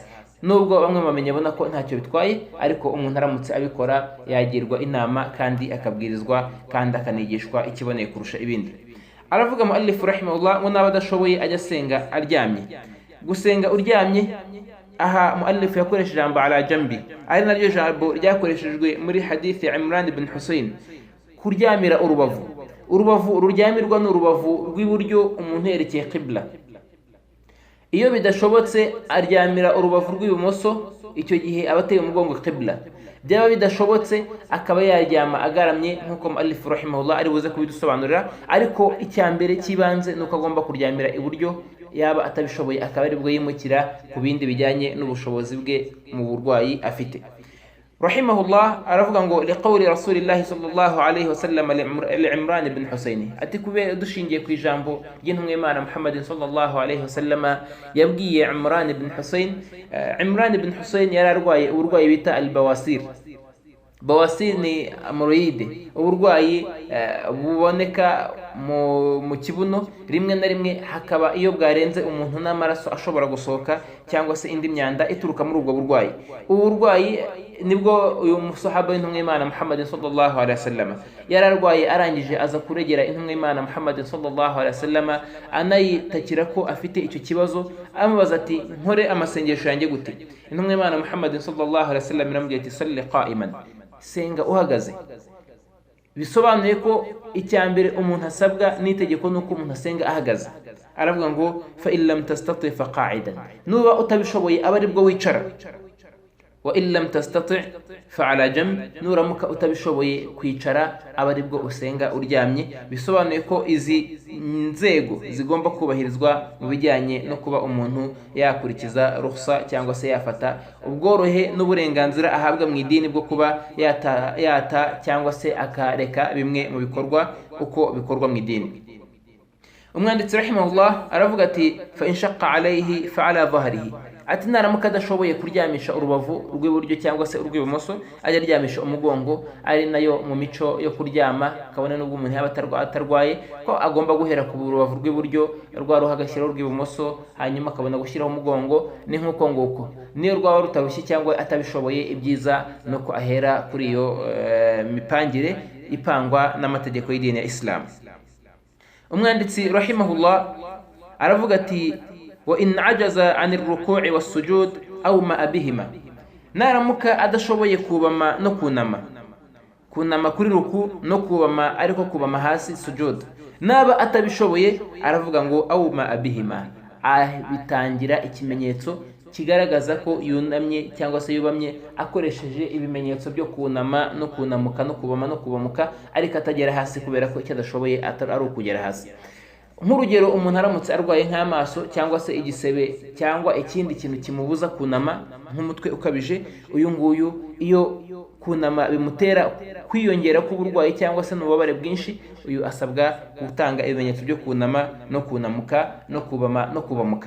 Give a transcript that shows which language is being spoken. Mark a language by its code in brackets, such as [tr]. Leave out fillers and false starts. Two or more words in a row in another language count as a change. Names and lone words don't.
[rw] Nubwo bamwe bamenye bona ko ntacyo bitwaye, ariko umuntu aramutse abikora yagirwa inama kandi akabwirizwa kandi akanigishwa ikiboneye kurusha ibindi. Aravuga muallif rahimahullah ngo naba adashoboye ajya asenga aryamye. Gusenga uryamye, aha muallif yakoresheje ijambo [ar] على جنب, [rw] ari naryo jambo ryakoreshejwe muri hadithi ya Imran ibn Husayn, kuryamira urubavu ruryamirwa n'urubavu rw'iburyo umuntu yerekeye qibla. Iyo bidashobotse aryamira urubavu rw'ibumoso, icyo gihe abateye umugongo qibla. Byaba bidashobotse akaba yaryama agaramye nk'uko muallif rahimahullah ari buze kubidusobanurira, ariko icyambere kibanze nuko agomba kuryamira iburyo. Yaba atabishoboye akaba ari bwo yimukira ku bindi bijyanye n'ubushobozi bwe mu burwayi afite. [ar] Rahimahullah [rw] aravuga ngo [ar] لقول رسول الله صلى الله عليه وسلم لعمران بن حصين, [rw] ati kube dushingiye ku ijambo ry'intumwa y'Imana Muhammadin [ar] صلى الله عليه وسلم [rw] yabwiye Imran ibn Husayn. Imran ibn Husayn yari arwaye uburwayi bita al-bawasir. Bawasir ni hemorrhoide, uburwayi buboneka mu kibuno, rimwe na rimwe hakaba iyo bwarenze umuntu n'amaraso ashobora gusohoka cyangwa se indi myanda ituruka muri ubwo burwayi. Ubu burwayi nibwo uyu musahaba w'intumwa y'Imana Muhammadin [ar] صلى الله عليه وسلم [rw] yararwaye, arangije aza kuregera intumwa y'Imana Muhammadin [ar] صلى الله عليه وسلم [rw] anayitakira ko afite icyo kibazo, amubaza ati nkore amasengesho yanjye gute? Intumwa y'Imana Muhammadin [ar] صلى الله عليه وسلم [rw] iramubwira ati [ar] صل قائما, [rw] senga uhagaze. Bisobanuye ko icyambere umuntu asabwa n'itegeko nuko umuntu asenga ahagaze. Aravuga ngo [ar] فإن لم تستطع فقاعدا, [rw] nuba utabishoboye aba aribwo wicara. [ar] وإن لم تستطع فعلى جنب, [rw] nuramuka utabishoboye kwicara aba aribwo usenga uryamye. Bisobanuye ko izi nzego zigomba kubahirizwa mu bijyanye no kuba umuntu yakurikiza rukhsa cyangwa se yafata ubworohe n'uburenganzira ahabwa mu idini bwo kuba yata cyangwa se akareka bimwe mu bikorwa uko bikorwa mu idini. Umwanditsi rahimahullah aravuga ati [ar] فإن شق عليه فعلى ظهره, [rw] ati naramuka adashoboye kuryamisha urubavu rw'iburyo cyangwa se urw'ibumoso ajya aryamisha umugongo, ari nayo mu mico yo kuryama, kabone n'ubwo umuntu yaba atarwaye ko agomba guhera ku rubavu rw'iburyo rwaruha agashyiraho urw'ibumoso, hanyuma akabona gushyiraho umugongo. Ni nk'uko nguko niyo rwaba rutarushye cyangwa atabishoboye, ibyiza nuko ahera kuri iyo mipangire ipangwa n'amategeko y'idini ya Islam. Umwanditsi rahimahullah aravuga ati [ar] وإن عجز عن الركوع والسجود أومأ بهما, [rw] naramuka adashoboye kubama no kunama kuri ruku no kubama ariko kubama hasi sujud, naba atabishoboye aravuga ngo [ar] أومأ بهما, [rw] bitangira ikimenyetso kigaragaza ko yunamye cyangwa se yubamye akoresheje ibimenyetso byo kunama no kunamuka no kubama no kubamuka, ariko atagera hasi kubera ko icyo adashoboye ari ukugera hasi. Nk'urugero, umuntu aramutse arwaye nk'amaso cyangwa se igisebe cyangwa ikindi kintu kimubuza kunama nk'umutwe ukabije, uyu nguyu iyo kunama bimutera kwiyongera k'uburwayi cyangwa se n'ububabare bwinshi, uyu asabwa gutanga ibimenyetso byo kunama no kunamuka no kubama no kubamuka.